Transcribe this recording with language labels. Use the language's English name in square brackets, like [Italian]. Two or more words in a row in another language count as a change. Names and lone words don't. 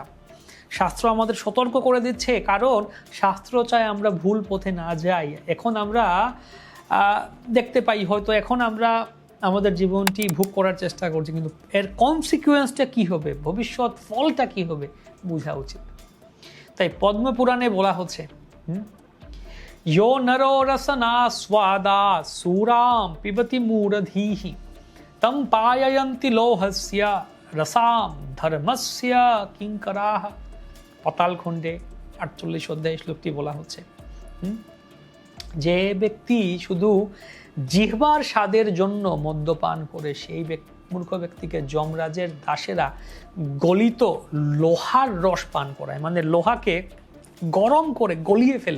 [Bangla] শাস্ত্র আমাদের সতর্ক করে দিচ্ছে, কারণ শাস্ত্র চায় আমরা ভুল পথে না যাই। এখন আমরা দেখতে পাই হয়তো এখন আমরা আমাদের জীবনটি ভোগ করার চেষ্টা করছি, কিন্তু এর কনসিকুয়েন্সটা কি হবে, ভবিষ্যৎ ফলটা কি হবে বোঝা উচিত। তাই পদ্মপুরাণে বলা হচ্ছে, [Sanskrit] यो नरो रसना स्वादा सूराम पिबति मूढ़धीहि तम पाययन्ति लोहस्य रसाम धर्मस्य किंकराः। [Bangla] পাতালখণ্ডে 48 অধ্যায় শ্লোকটি বলা হচ্ছে। যে ব্যক্তি শুধু জিহ্বার স্বাদের জন্য মদ্যপান করে, সেই মূর্খ ব্যক্তিকে যমরাজের দাসেরা গলিত লোহার রস পান করায়, মানে লোহাকে গরম করে গলিয়ে ফেলে।